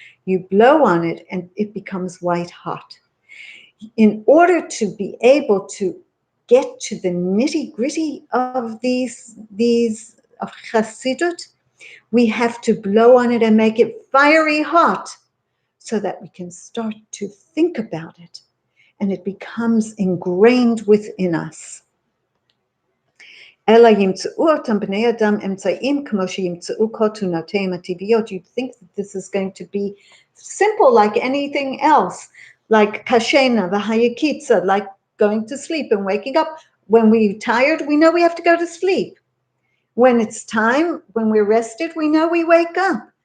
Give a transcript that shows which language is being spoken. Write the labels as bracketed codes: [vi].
[en] You blow on it and it becomes white hot. In order to be able to get to the nitty-gritty of these of Chassidut, we have to blow on it and make it fiery hot so that we can start to think about it and it becomes ingrained within us. [he] אלא ימצאו אותם בני אדם אמצעים כמו שימצאו כל תנועותיהם הטבעיות. [en] You'd think that this is going to be simple like anything else, like kashena, v'hayakitza, like going to sleep and waking up. When we're tired, we know we have to go to sleep. When it's time, when we're rested, we know we wake up.